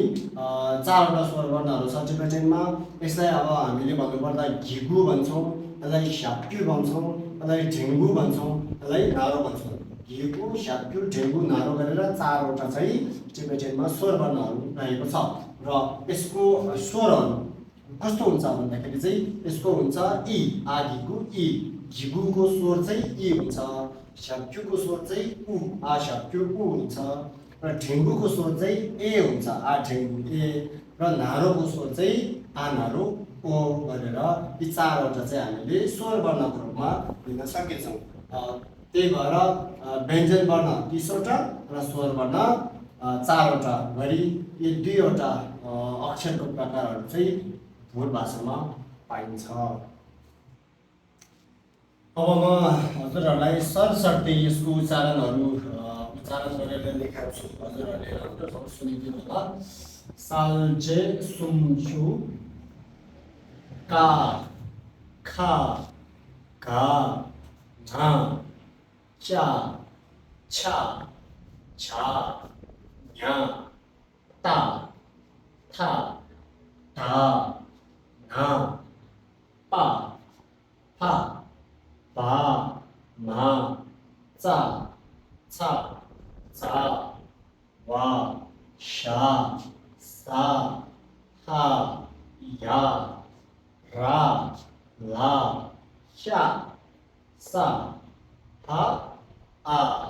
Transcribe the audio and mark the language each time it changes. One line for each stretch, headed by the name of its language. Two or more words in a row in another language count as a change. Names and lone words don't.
Nepali: चारवटा स्वर वर्णहरू छ टिबेटियनमा। यसलाई अब हामीले भन्नुपर्दा घिगु भन्छौँ, यसलाई स्याप्क्यु भन्छौँ, यसलाई ढेङ्गु भन्छौँ, यसलाई नारो भन्छौँ। घिगु स्याप्क्यु ढेङ्गु नारो गरेर चारवटा चाहिँ टिबेटियनमा स्वर वर्णहरू रहेको छ। र यसको स्वरहरू कस्तो हुन्छ भन्दाखेरि चाहिँ यसको हुन्छ इ, आ घिगु इ, घिगुको स्वर चाहिँ इ हुन्छ, स्याप्क्युको स्वर चाहिँ उ, आ स्याप्क्यु उ हुन्छ, र ढेङ्गुको स्वर चाहिँ ए हुन्छ, आ ढेङ्गु ए, र नारोको स्वर चाहिँ आ नारो ओ गरेर यी चारवटा चाहिँ हामीले स्वर वर्णको रूपमा लिन सकिन्छौँ। त्यही भएर व्यञ्जन वर्ण 30 वटा र स्वर वर्ण 4 वटा गरी यी दुईवटा अक्षरको प्रकारहरू चाहिँ भोट भाषामा पाइन्छ। अब म हजुरहरूलाई सरसर्ती यसको उच्चारण गरेर देखाउँछु। हजुरहरूले राम्रोसँग सुनिदिनु होला। साल्जे सुम्चु का खा घा झा चा छा छा न्या ता था धा ना पा फा बा मा चा छा झा वा शा सा हा या रा ला शा सा हा आ